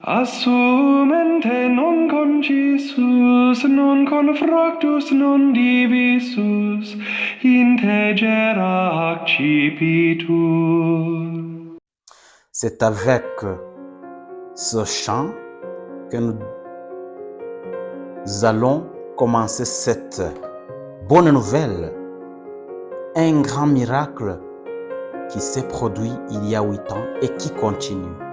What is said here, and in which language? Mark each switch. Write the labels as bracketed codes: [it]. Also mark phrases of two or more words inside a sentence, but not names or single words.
[la] Assumente non concisus, non confractus, non divisus, integera accipitur. [fr] C'est avec ce chant que nous allons commencer cette bonne nouvelle. Un grand miracle qui s'est produit il y a 8 ans et qui continue.